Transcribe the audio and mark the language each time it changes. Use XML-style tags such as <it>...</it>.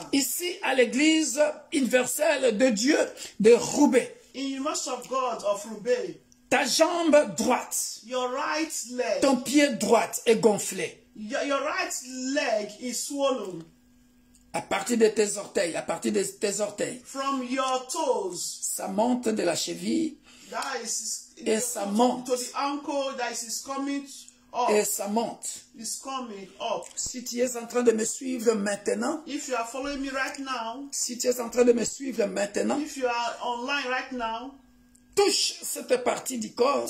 <fr>ici à l'église universelle de Dieu de Roubaix.</fr> <en>in University of God of Roubaix.</en> <fr>Ta jambe droite,</fr> <en>Your right leg,</en> <fr>ton pied droit est gonflé.</fr> <en>your right leg is swollen</en> <fr>À partir de tes orteils, à partir de tes orteils.</fr> <en>from your toes.</en> <fr>Ça monte de la cheville</fr> <en>That is</en> <fr>et ça monte.</fr> <en>to the ankle. That is coming up.</en> <fr>Et ça monte.</fr> <en>Is coming up.</en> <fr>Si tu es en train de me suivre maintenant,</fr> <en>If you are following me right now,</en> <fr>si tu es en train de me suivre maintenant,</fr> <en>if you are online right now,</en> <fr>touche cette partie du corps.</fr>